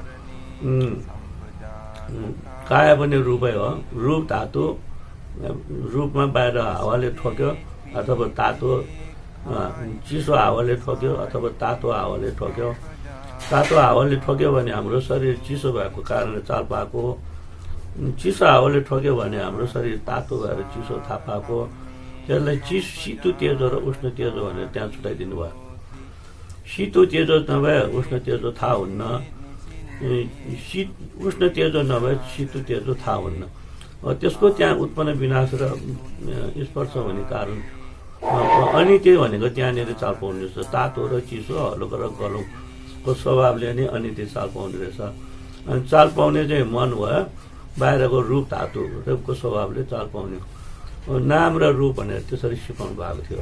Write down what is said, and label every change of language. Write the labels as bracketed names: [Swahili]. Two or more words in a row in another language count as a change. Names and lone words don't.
[Nepali] काया पनि रूपै हो, रूप धातु, रूपमा बाहिर हावाले ठोक्यो अथवा तातो चिसो हावाले ठोक्यो अथवा तातो हावाले ठोक्यो। तातो हावाले ठोक्यो भने हाम्रो शरीर चिसो भएको कारणले चाल पाएको, चिसो हावाले ठोक्यो भने हाम्रो शरीर तातो भएर चिसो थाहा पाएको। त्यसलाई शीतो तेजो र उष्ण तेजो भनेर त्यहाँ छुट्याइदिनु भयो। शीतो तेजो नभए उष्ण तेजो थाहा हुन्न, उष्ण तेजो नभए शीतो तेजो थाहा हुन्न। त्यसको त्यहाँ उत्पन्न विनाश र स्पर्श हुने कारण अनि त्यो भनेको त्यहाँनिर चाल पाउने रहेछ। तातो र चिसो, हलोको र गलौँको स्वभावले नै अनि त्यो चाल पाउने रहेछ। अनि चाल पाउने चाहिँ मन भयो, बाहिरको रूप धातु रूपको स्वभावले चाल पाउने नाम र रूप भनेर त्यसरी सिकाउनु भएको थियो।